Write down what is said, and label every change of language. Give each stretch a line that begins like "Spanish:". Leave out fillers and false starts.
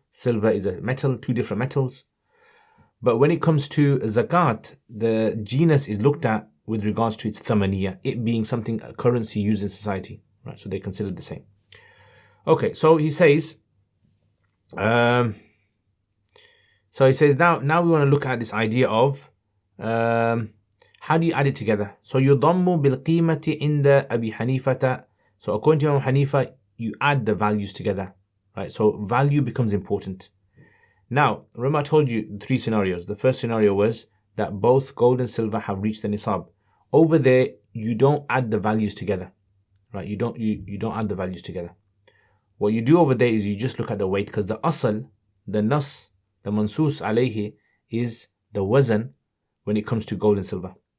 English: Silver is a metal, two different metals. But when it comes to zakat, the genus is looked at with regards to its thamaniya, it being something, a currency used in society, right? So they consider the same. Okay, so he says, now we want to look at this idea of how do you add it together? So
Arabic: يضم بالقيمة عند أبي حنيفة.
English: So according to Imam Hanifa, you add the values together, right? So value becomes important. Now, remember I told you three scenarios. The first scenario was that both gold and silver have reached the nisab. Over there, you don't add the values together, right? You don't add the values together. What you do over there is you just look at the weight, because the asal, the nas, the mansus alayhi is the wazn when it comes to gold and silver.